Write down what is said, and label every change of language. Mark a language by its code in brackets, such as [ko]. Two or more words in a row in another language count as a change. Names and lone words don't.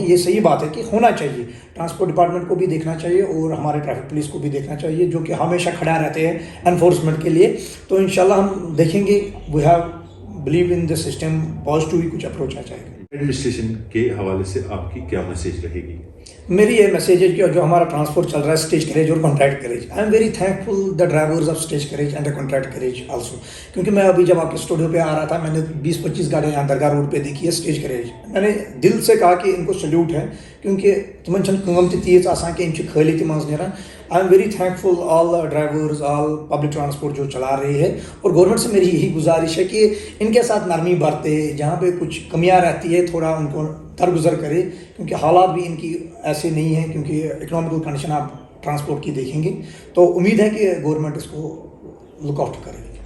[ur] یہ صحیح بات ہے کہ ہونا چاہیے. [en] transport department [ur] کو بھی دیکھنا چاہیے اور ہمارے [en] traffic police [ur] کو بھی دیکھنا چاہیے، جو کہ ہمیشہ کھڑا رہتے ہیں انفورسمنٹ کے لیے. تو انشاءاللہ ہم دیکھیں گے. [en] we have believe in this system, [ur] پازیٹیو ہی کچھ اپروچ آ جائے گا. ایڈمنسٹریشن کے حوالے سے آپ کی کیا میسیج رہے گی؟ میری یہ میسیج ہے کہ جو ہمارا ٹرانسپورٹ چل رہا ہے [en] stage carriage [ur] اور [en] contract carriage, I am very thankful the drivers of stage carriage and the contract carriage also. [ur] کیونکہ میں ابھی جب آپ کے اسٹوڈیو پہ آ رہا تھا، میں نے 20-25 گاڑیاں یہاں درگاہ روڈ پہ دیکھی ہے [en] stage carriage. [ur] میں نے دل سے کہا کہ ان کو سلیوٹ ہے، کیونکہ [ks] تمن چھن کام تہ تیز آسان کہ ان خالی تہ مز نیران. [en] I am very thankful all drivers, all public transport [ur] جو چلا رہے ہیں. اور گورنمنٹ سے میری یہی گزارش ہے کہ ان کے ساتھ نرمی برتے، جہاں پہ کچھ کمیاں رہتی ہے تھوڑا ان کو درگزر کرے، کیونکہ حالات بھی ان کی ایسے نہیں ہیں. کیونکہ [en] economical condition [ur] آپ ٹرانسپورٹ کی دیکھیں گے تو امید ہے کہ گورنمنٹ اس کو [en] look out [ur] کرے گی.